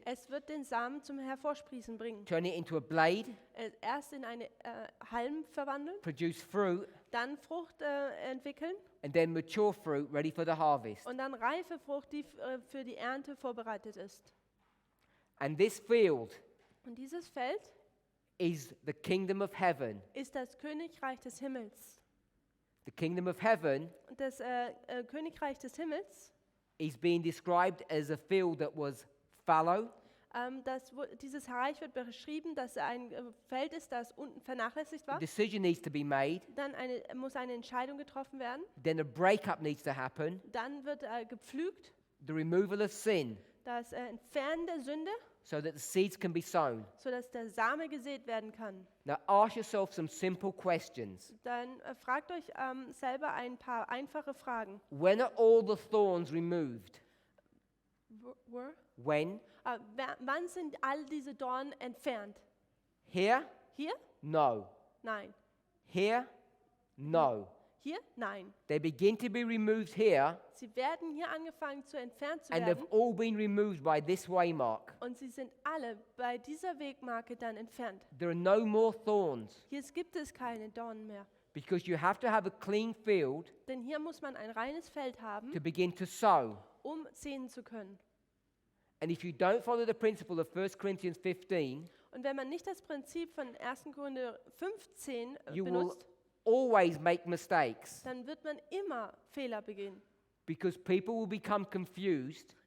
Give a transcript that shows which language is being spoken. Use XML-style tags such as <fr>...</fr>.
<de>Es wird den Samen zum Hervorsprießen bringen.</de> <en>turn it into a blade,</en> <de>Erst in eine Halm verwandeln,</de> <en>produce fruit,</en> <de>dann Frucht entwickeln</de> <en>and then mature fruit ready for the harvest.</en> <de>und dann reife Frucht, die für die Ernte vorbereitet ist.</de> <en>And this field</en> <de>Und dieses Feld</de> <en>is the kingdom of heaven.</en> <de>ist das Königreich des Himmels.</de> <en>The kingdom of heaven</en> <de>Und das Königreich des Himmels,</de> <en>is being described as a field that was fallow,</en> <de>dieses Reich wird beschrieben, dass ein Feld ist, das unten vernachlässigt</de> <en>a</en> <de>war.</de> <en>decision needs to be made,</en> <de>Dann muss eine Entscheidung getroffen werden.</de> <en>then a breakup needs to happen,</en> <de>Dann wird gepflügt,</de> <en>the removal of sin,</en> <de>das Entfernen der Sünde,</de> <en>so that the seeds can be sown.</en> <de>sodass der Same gesät werden kann.</de> <en>Now ask yourself some simple questions.</en> <de>Dann fragt euch selber ein paar einfache Fragen.</de> <en>When are all the thorns removed? When?</en> <de>Wann sind all diese Dornen entfernt?</de> <en>Here?</en> <de>Hier?</de> <en>No.</en> <de>Nein.</de> <en>Here? No.</en> <de>Hier? Nein.</de> <en>They begin to be removed here,</en> <de>Sie werden hier angefangen zu entfernt zu</de> <en>and</en> <de>werden.</de> <en>they've all been removed by this waymark.</en> <de>Und sie sind alle bei dieser Wegmarke dann entfernt.</de> <en>There are no more thorns,</en> <de>Hier gibt es keine Dornen mehr.</de> <en>because you have to have a clean field</en> <de>Denn hier muss man ein reines Feld haben,</de> <en>to begin to sow.</en> <de>um säen zu können.</de> <en>And if you don't follow the principle of 1 Corinthians 15,</en> <de>Und wenn man nicht das Prinzip von 1. Korinther 15</de> <en>you will</en> <de>benutzt,</de> <en>always make mistakes,</en> <de>dann wird man immer Fehler begehen.</de> <en>because people will become confused,</en>